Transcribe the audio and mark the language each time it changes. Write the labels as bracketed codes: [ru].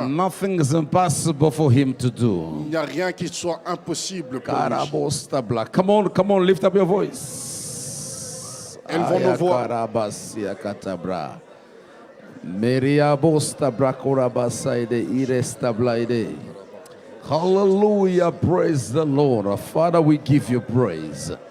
[en] And nothing is impossible for him to do. [fr] Il n'y a rien qui soit impossible pour lui. [en] Come on, lift up your voice. [fr] Élevons nos voix. [en] Hallelujah, praise the Lord. Father, we give you praise.